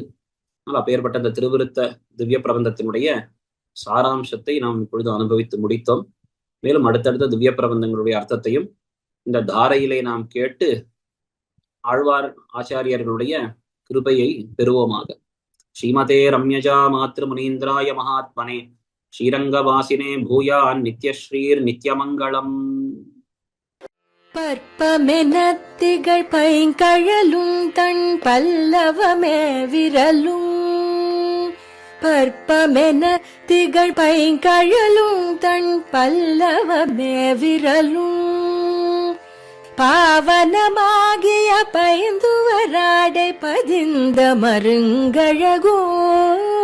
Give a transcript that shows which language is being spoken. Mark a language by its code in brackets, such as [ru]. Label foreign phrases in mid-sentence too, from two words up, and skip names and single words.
[ta] ஆனால் அப்பேற்பட்ட இந்த திருவிருத்த திவ்ய பிரபந்தத்தினுடைய சாராம்சத்தை நாம் இப்பொழுது அனுபவித்து முடித்தோம். மேலும் அடுத்தடுத்த திவ்ய பிரபந்தங்களுடைய அர்த்தத்தையும் இந்த தாரையிலே நாம் கேட்டு ஆழ்வார் ஆச்சாரியர்களுடைய கிருபையை பெறுவோமாக. [sa] श्रीमते रम्यजा मातृ मुनीन्द्राय महात्मने श्रीरङ्गवासिने भूयात् नित्यश्रीर् नित्यमङ्गलम्. [ta] பற்பமெனத்திகள் பைங்கழலும் தன் பல்லவமே விரலும் பற்பமென திகழ் பைங்கழலும் தன் பல்லவமே விரலும் பாவனமாகிய பைந்துவராடை பதிந்த மருங்கழகும்